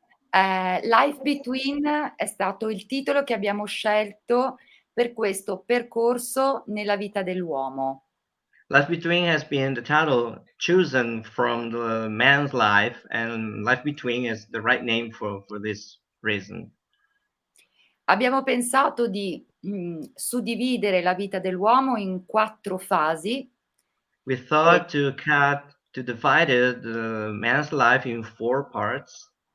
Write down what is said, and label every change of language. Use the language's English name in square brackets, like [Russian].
[Italian] Life Between è stato il titolo che abbiamo scelto per questo percorso nella vita dell'uomo. [English] Life Between has been the title chosen from the man's life, and Life Between is the right name for this reason. [Italian] Abbiamo pensato di suddividere la vita dell'uomo in 4 fasi. [English] We thought to divide the man's life in 4 parts.